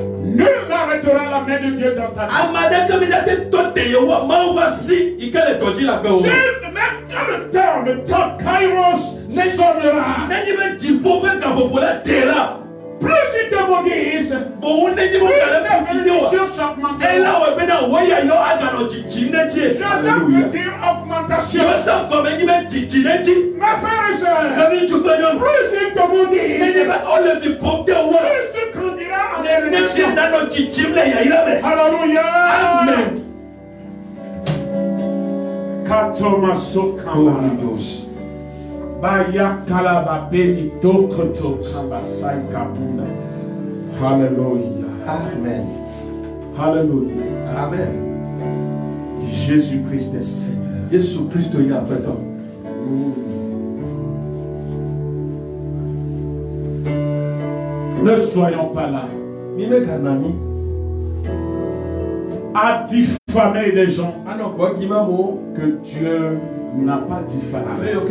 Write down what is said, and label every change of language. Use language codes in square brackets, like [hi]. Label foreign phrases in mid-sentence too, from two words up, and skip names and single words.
[fr] Nul n'arrêtera la main de Dieu dans ta vie. Même quand le temps Kairos sonnera, plus ils te maudissent, plus les bénédictions s'augmenteront. Joseph veut dire augmentation. Ma frère et soeur, plus ils te maudissent, plus tu grandiras en élévation. Alléluia. Amen. Baya kalaba benito koto kambasai kabuna. Hallelujah. Amen. Hallelujah. Amen. Jésus-Christ est Seigneur. Jésus-Christ est Seigneur. Ne soyons pas là a diffamé des gens que Dieu n'a pas diffamé.